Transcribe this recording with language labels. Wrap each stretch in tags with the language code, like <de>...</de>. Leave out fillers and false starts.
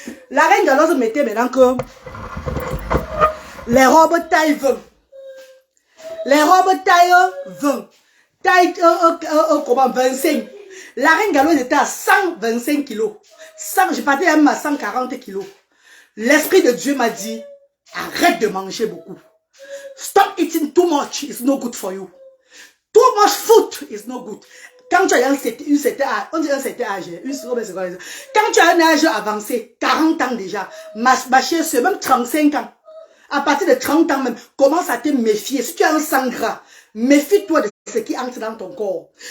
<fr>La reine galloise mettait maintenant que les robes taille 20. Les robes taille 20. Taille comment 25. La reine galloise était à 125 kilos. Je partais même à 140 kilos. L'esprit de Dieu m'a dit, arrête de manger beaucoup.</fr> <en>Stop eating too much, it's no good for you. Too much food is no good.</en> <fr>Quand tu as un certain âge, on dit un certain âge, quand tu as un âge avancé, 40 ans déjà, ma chère soeur, même 35 ans, à partir de 30 ans même, commence à te méfier. Si tu as un sang gras, méfie-toi de ce qui entre dans ton corps.</fr>